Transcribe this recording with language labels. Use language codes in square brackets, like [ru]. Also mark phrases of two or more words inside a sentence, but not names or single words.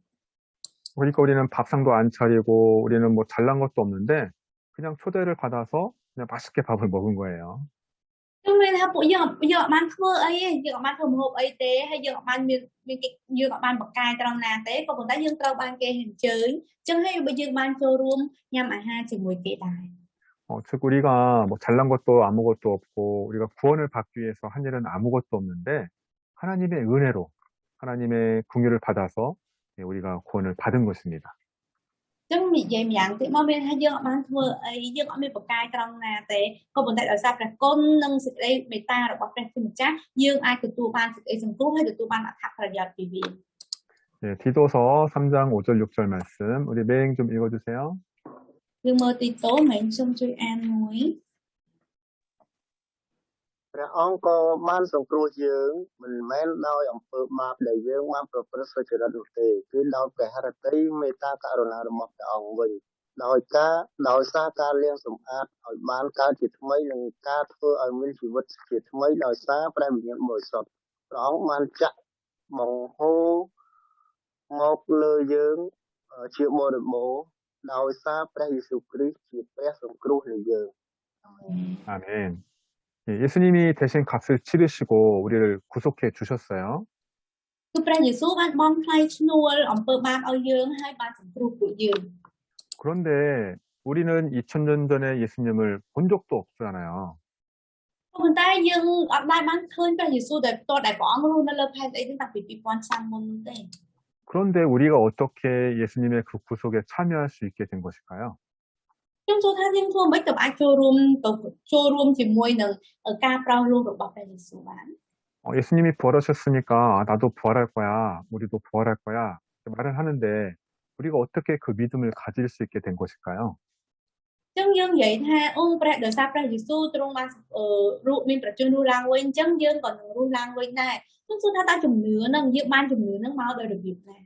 [ko] 그러니까 우리는 밥상도 안 차리고 우리는 뭐 잘난 것도 없는데 그냥 초대를 받아서 그냥 맛있게 밥을 먹은 거예요. [km] គឺមានថាពួកយើងអត់បានធ្វើអីទេយើងអត់បានធ្វើម្ហូបអីទេហើយយើងអត់បានយើងអត់បានបកកាយត្រង់ណាទេក៏ប៉ុន្តែយើងត្រូវបានគេអញ្ជើញអញ្ចឹងហើយបើយើងបានចូលរួមញ៉ាំអាហារជាមួយគេដែរ [ko] 즉 우리가 뭐 잘난 것도 아무것도 없고 우리가 구원을 받기 위해서 한 일은 아무것도 없는데 하나님의 은혜로 하나님의 긍휼을 받아서 우리가 구원을 받은 것입니다. [km] អញ្ចឹងនិយាយម្យ៉ាងទៀតមកមានថាយើងអត់បានធ្វើអីយើងអត់មានបកកាយត្រង់ណាទេក៏ប៉ុន្តែដោយសារព្រះគុណនិងសេចក្តីមេត្តារបស់ព្រះជាម្ចាស់យើងអាចទទួលបានសេចក្តីសង្គ្រោះហើយទទួលបានអត្ថប្រយោជន៍ពីវា [ko] 네, 디도서 3장 5절 6절 말씀 우리 매행 좀 읽어주세요. [km] យើងមើលទីតូមែនសូមជួយអានមួយ ព្រះអង្គក៏បានសង្គ្រោះយើងមិនមែនដោយអំពើបាបដែលយើងបានប្រព្រឹត្តសុចរិតនោះទេគឺដោយព្រះハរតីមេត្តាករុណារបស់ព្រះអង្គវិញដោយសារការលាងសម្អាតឲ្យបានកើតជាថ្មីនិងការធ្វើឲ្យមានជីវិតជាថ្មីដោយសារព្រះវិញ្ញាណបរិសុទ្ធព្រះអង្គបានចាក់បង្ហូរមកលើយើងជាបរិបូរណ៍ដោយសារព្រះយេស៊ូវគ្រីស្ទជាព្រះសង្គ្រោះនៃយើង [ko] 아멘. 예수님이 대신 값을 치르시고 우리를 구속해 주셨어요. [km] គឺព្រះយេស៊ូវបានបង់ថ្លៃឈ្នួលអំពើបាបឲ្យយើងហើយបានសង្គ្រោះពួកយើង [ko] 그런데 우리는 2000년 전에 예수님을 본 적도 없잖아요. [km] ប៉ុន្តែយើងអត់ដែលបានឃើញព្រះយេស៊ូវដែលផ្ទាល់ដែលព្រះអង្គរស់នៅលើផែនដីនេះតាំងពី2000ឆ្នាំមុននោះទេ [ko] 그런데 우리가 어떻게 예수님의 그 구속에 참여할 수 있게 된 것일까요? [km] ខ្ញុំសួរថាយើងធ្វើមិនទៅអាចចូលរួមជាមួយនឹងការប្រោសលោះរបស់ព្រះយេស៊ូវបាន [ko] 예수님이 부활하셨으니까 나도 부활할 거야, 우리도 부활할 거야 말을 하는데 우리가 어떻게 그 믿음을 가질 수 있게 된 것일까요? [km] អញ្ចឹងយើងនិយាយថាព្រះដោយសារព្រះយេស៊ូវទ្រង់បានរស់មានប្រជញ្ញរស់ឡើងវិញអញ្ចឹងយើងក៏នឹងរស់ឡើងវិញដែរខ្ញុំសួរថាតើជំនឿនឹងយើងបានជំនឿនឹងមកដោយរបៀបណា